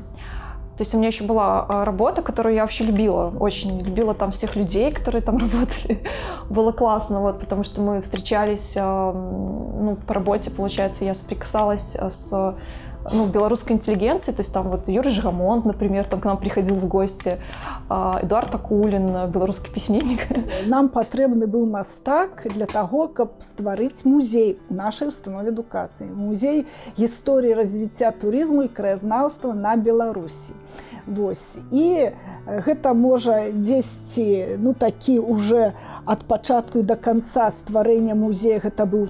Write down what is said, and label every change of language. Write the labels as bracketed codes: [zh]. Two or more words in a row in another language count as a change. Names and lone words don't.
[ru] То есть у меня еще была работа, которую я вообще любила, очень любила там всех людей, которые там работали. Было классно, вот, потому что мы встречались, ну, по работе, получается, я соприкасалась с белорусской интеллигенцией, то есть там вот Юрий Жигамонт, например, там к нам приходил в гости, Эдуард Акулин, белорусский письменник. [be] Нам патрэбны быў мастак [ru] для того, [be] каб стварыць музей у нашай установе адукацыі. Музей гісторыі развіцця турызму і краязнаўства на Беларусі. Вось. І гэта можа дзесьці, ну, такі уже ад пачатку і [ru] до конца [be] стварэння музея, гэта быў